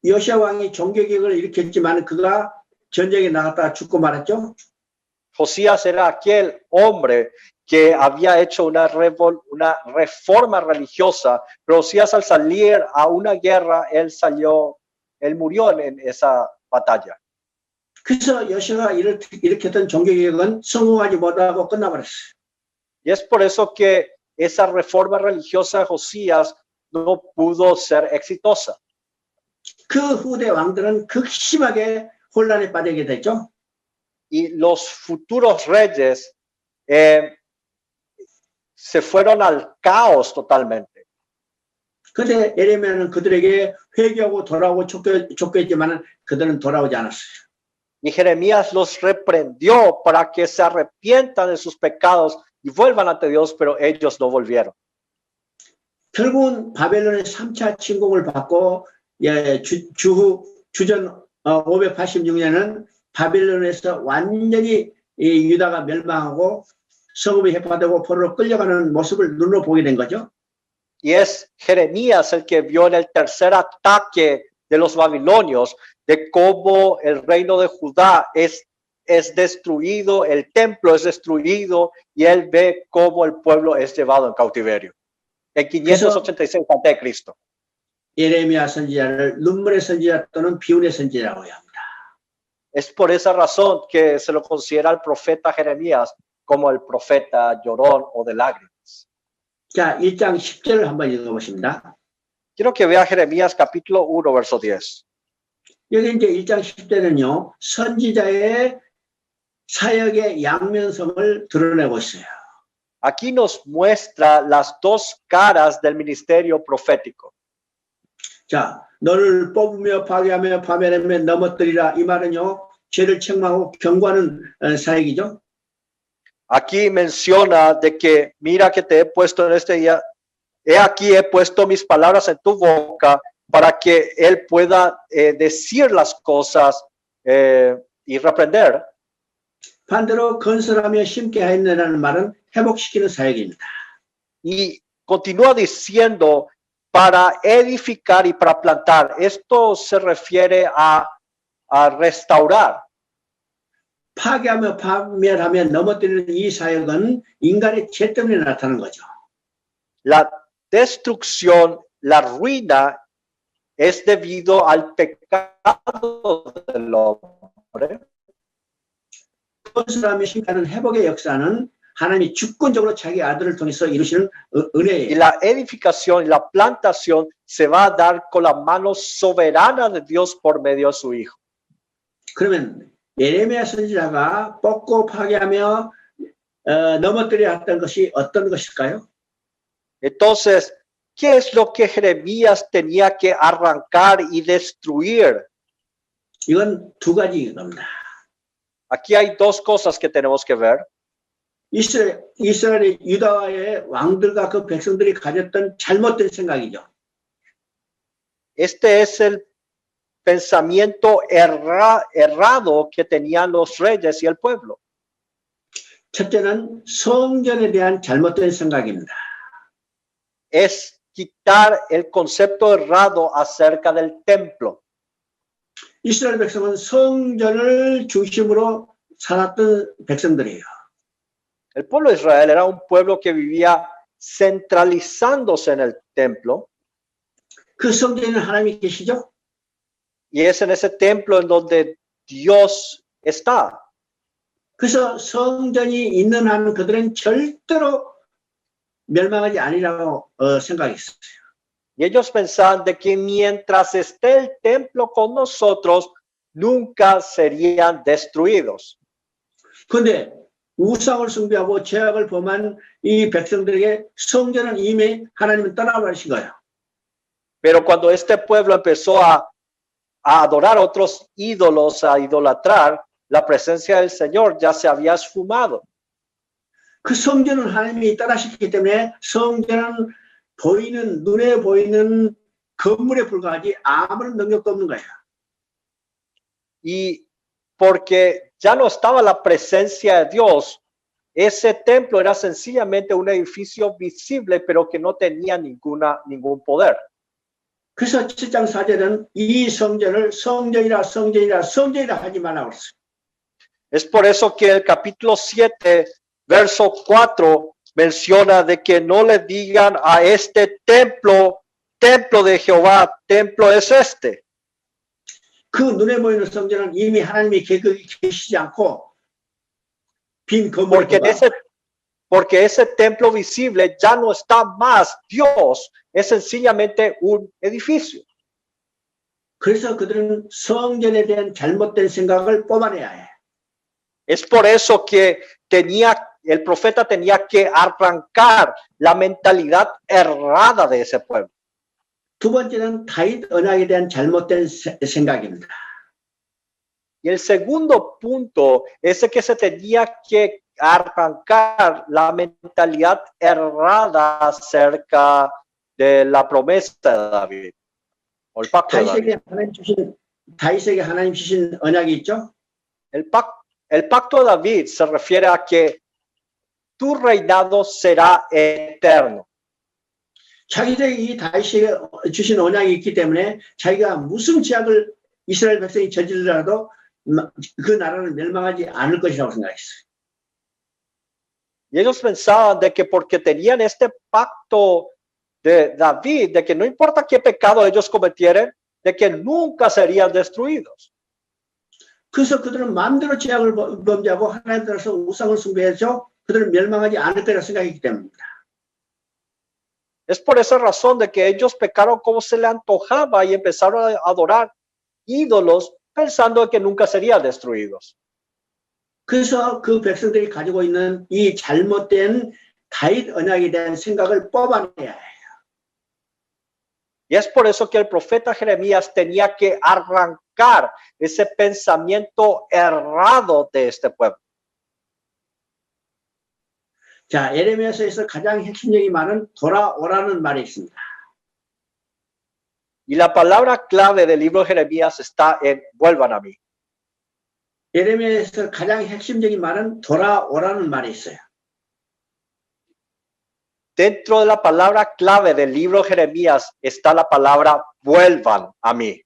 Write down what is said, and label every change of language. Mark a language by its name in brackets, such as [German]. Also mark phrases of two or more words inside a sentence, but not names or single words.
[Korean] 요시아 왕이 종교개혁을 일으켰지만 그가 전쟁에 나갔다가 죽고 말았죠. [Spanish] Josías era aquel hombre que había hecho una reforma religiosa, pero Josías al salir a una guerra, él murió en esa batalla. [Korean] 그래서 요시아가 일으켰던 종교개혁은 성공하지 못하고 끝나버렸어요. [Spanish] Y es por eso que esa reforma religiosa de Josías no pudo ser exitosa. [Korean] 그 후대 왕들은 극심하게 혼란에 빠지게 됐죠. [Spanish] Y los futuros reyes se fueron al caos totalmente. [Korean] 근데 예레미야는 그들에게 회개하고 돌아오고 촉구했지만 그들은 돌아오지 않았어요. [Spanish] Y Jeremías los reprendió para que se arrepientan de sus pecados y vuelvan ante Dios, pero ellos no volvieron. [Korean] 결국은 바벨론의 3차 침공을 받고 주전 586년은 바벨론에서 완전히 유다가 멸망하고 성읍이 해파되고 포로로 끌려가는 모습을 눈으로 보게 된 거죠. [Spanish] Y es Jeremías el que vio en el tercer ataque de los babilonios de cómo el reino de Judá es destruido, el templo es destruido y él ve cómo el pueblo es llevado en cautiverio. En 586 a.C. [Korean] 예레미야 선지자를 눈물의 선지자 또는 비운의 선지자라고 합니다. [Spanish] Es por esa razón que se lo considera al profeta Jeremías como el profeta llorón o de lágrimas. [Korean] 자, 1장 10절을 한번 읽어보십니다. [Spanish] Quiero que vea Jeremías capítulo 1, verso 10. [Korean] 여기 이제 1장 10절은요, 선지자의 사역의 양면성을 드러내고 있어요. [Spanish] Aquí nos muestra las dos caras del ministerio profético. [Korean] 자, 너를 뽑으며 파괴하며 파멸하며 넘어뜨리라. 이 말은요, 죄를 책망하고 경고하는 사역이죠. [Spanish] Aquí menciona de que mira que te he puesto en este día, he aquí he puesto mis palabras en tu boca para que él pueda decir las cosas y reprender. [Korean] 반대로 건설하며 심게 하였느라는 말은 회복시키는 사역입니다. [Spanish] Y continúa diciendo para edificar y para plantar. Esto se refiere a restaurar. [Korean] 파괴하며 파멸하며 넘어뜨리는 이 사역은 인간의 죄 때문에 나타나는 거죠. [Spanish] La destrucción, la ruina es debido al pecado del hombre. [Korean] 건설하며 심게하는 회복의 역사는 하나님이 주권적으로 자기 아들을 통해서 이루시는 은혜예요. [Spanish] Y la edificación y la plantación se va a dar con la mano soberana de Dios por medio de su Hijo. [Korean] 그러면 예레미야 선지자가 뽑고 파괴하며 넘어뜨려 했던 것이 어떤 것일까요? [Spanish] Entonces, ¿qué es lo que Jeremías tenía que arrancar y destruir? [Korean] 이건 두 가지인 겁니다. [Spanish] Aquí hay dos cosas que tenemos que ver. [Korean] 이스라엘의 유다와의 왕들과 그 백성들이 가졌던 잘못된 생각이죠. [Spanish] Este es el pensamiento errado que tenían los reyes y el pueblo. [Korean] 첫째는 성전에 대한 잘못된 생각입니다. [Spanish] Es quitar el concepto errado acerca del templo. [Korean] 이스라엘 백성은 성전을 중심으로 살았던 백성들이에요. [Spanish] El pueblo de Israel era un pueblo que vivía centralizándose en el templo. [Korean] 그 성전에는 하나님이 계시죠? [Spanish] Y es en ese templo en donde Dios está. [Korean] 그래서 성전이 있는 한 그들은 절대로 멸망하지 아니라고 생각했어요. [Spanish] Y ellos pensaban de que mientras esté el templo con nosotros, nunca serían destruidos. [Korean] 그런데 우상을 숭배하고 죄악을 범한 이 백성들에게 성전은 이미 하나님은 떠나버리신 거예요. [Spanish] Pero cuando este pueblo empezó a adorar otros ídolos, a idolatrar, la presencia del Señor ya se había esfumado. [Korean] 그 성전은 하나님이 떠나셨기 때문에 성전은 보이는 눈에 보이는 건물에 불과하지 아무런 능력도 없는 거예요. [Spanish] Y porque ya no estaba la presencia de Dios, ese templo era sencillamente un edificio visible, pero que no tenía ningún poder. [Korean] 그래서 7장 4절은 이 성전을 성전이라 성전이라 성전이라 하지 말라고 그랬어요. [Spanish] Es por eso que el capítulo 7, verso 4, menciona de que no le digan a este templo, templo de Jehová, templo es este. [Korean] 그 눈에 보이는 성전은 이미 하나님의 계획이 계시지 않고 빈 [Spanish] Porque [Korean] 건물과 [Spanish] porque ese templo visible ya no está más Dios, es sencillamente un edificio. [Korean] 그래서 그들은 성전에 대한 잘못된 생각을 뽑아내야 해. [Spanish] Es por eso que el profeta tenía que arrancar la mentalidad errada de ese pueblo. [Korean] 두 번째는 다윗 언약에 대한 잘못된 생각입니다. [Spanish] Y el segundo punto es que se tenía que arrancar la mentalidad errada acerca de la promesa de David. O el pacto de David. [Korean] 다윗에게 하나님 주신 언약이 있죠? [Spanish] El pacto de David se refiere a que tu reinado será eterno. [Korean] 자기들에게 이 다윗에게 주신 언약이 있기 때문에 자기가 무슨 죄악을 이스라엘 백성이 저지르더라도 그 나라는 멸망하지 않을 것이라고 생각했어요. [Spanish] Y ellos pensaban de que porque tenían este pacto de David, de que no importa qué pecado ellos cometieran, de que nunca serían destruidos. [Korean] 그래서 그들은 마음대로 죄악을 범죄하고 하나님 따라서 우상을 숭배해서 그들은 멸망하지 않을 거라 생각했기 때문입니다. [Spanish] Es por esa razón de que ellos pecaron como se les antojaba y empezaron a adorar ídolos pensando que nunca serían destruidos. [Korean] 그래서 그 백성들이 가지고 있는 이 잘못된 다윗 언약에 대한 생각을 뽑아내야 해요. [Spanish] Y es por eso que el profeta Jeremías tenía que arrancar ese pensamiento errado de este pueblo. [Korean] 자, 예레미야서에서 가장 핵심적인 말은 돌아오라는 말이 있습니다. [Spanish] Y la palabra clave del libro de Jeremías está en vuelvan a mí. [Korean] 예레미야에서 가장 핵심적인 말은 돌아오라는 말이 있어요. [Spanish] Dentro de la palabra clave del libro de Jeremías está la palabra vuelvan a mí.